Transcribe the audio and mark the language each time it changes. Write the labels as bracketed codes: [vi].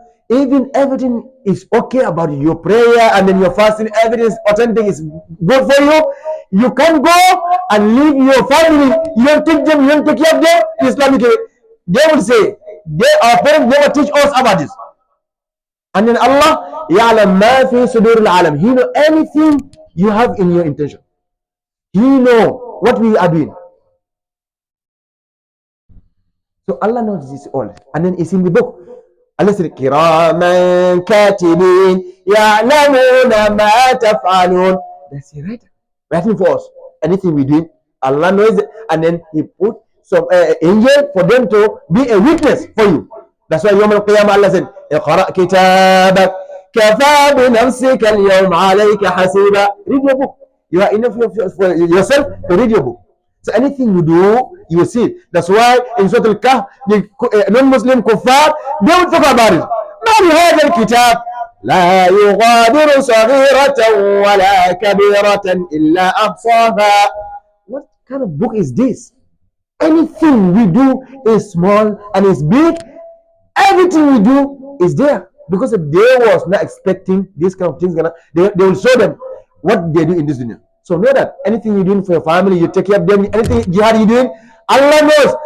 [en] Even everything is okay about you, your prayer and then your fasting, everything is authentic, is good for you. You can go and leave your family. You don't teach them, you don't take care of them in Islamic way. They will say, our parents never teach us about this. And then [ar] Allah, يَعْلَمْ مَا فِي صُدُورِ الْعَالَمِ. [en] He knows anything you have in your intention. He knows what we are doing. So Allah knows this all. And then it's in the book. Allah said, [ar] كِرَامًا كَاتِبِينَ يَعْلَمُونَ مَا تَفْعَلُونَ. [en] That's the writer. Writing for us. Anything we do, Allah knows it. And then He put some angel for them to be a witness for you. That's why Yawm al-Qiyamah Allah said, [ar] اقرأ كتابك كفى بنفسك اليوم عليك حسيبا. [en] Read your book. You are enough for yourself to read your book. So anything you do, you will see. That's why in Surah Al-Kahf, the non-Muslim kuffar, they will talk about it. [ar] ما بهذا الكتاب لا يغادر صغيرة ولا كبيرة إلا أحصاها. [en] What kind of book is this? Anything we do is small and is big. Everything we do is there. Because if they was not expecting these kind of things, they will show them what they do in this dunya. So know that anything you're doing for your family, you take care of them, anything jihad you're doing, Allah knows.